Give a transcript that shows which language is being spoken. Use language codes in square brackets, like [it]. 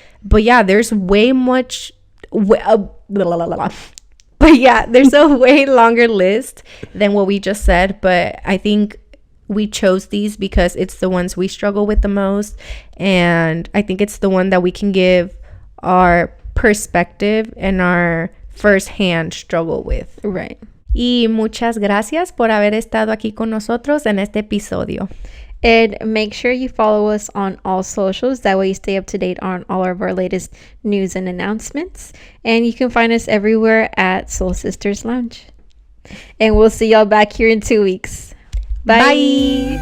[en] But yeah, there's there's a way longer list than what we just said, but I think we chose these because it's the ones we struggle with the most, and I think it's the one that we can give our perspective and our first-hand struggle with. Right. [es] Y muchas gracias por haber estado aquí con nosotros en este episodio. [en] And make sure you follow us on all socials. That way you stay up to date on all of our latest news and announcements. And you can find us everywhere at Soul Sisters Lounge. And we'll see y'all back here in 2 weeks. Bye.